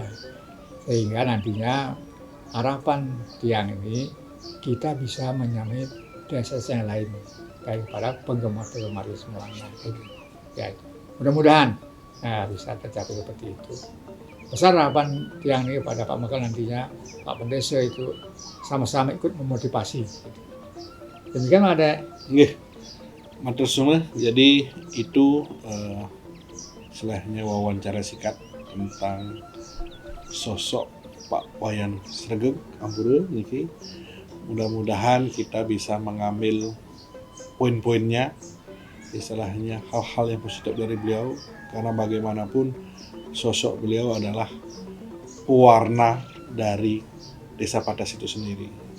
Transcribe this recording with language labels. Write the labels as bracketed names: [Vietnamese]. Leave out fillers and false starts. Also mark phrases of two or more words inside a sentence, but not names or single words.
[Indonesian] Sehingga nantinya harapan tiang ini kita bisa menyamai desa yang lain daripada penggemar-penggemar semuanya. Ya, mudah-mudahan bisa tercapai seperti itu. Besar harapan tiang ini pada Pak Mekel nantinya, Pak Bendesa itu sama-sama ikut memotivasi. Demikian ada. [Javanese] Nggih. Matur suwun. [Indonesian] Jadi itu istilahnya wawancara singkat tentang sosok Pak Wayan Sregep Ampuru niki. Mudah-mudahan kita bisa mengambil poin-poinnya, istilahnya hal-hal yang positif dari beliau, karena bagaimanapun sosok beliau adalah pewarna dari Desa Patas itu sendiri.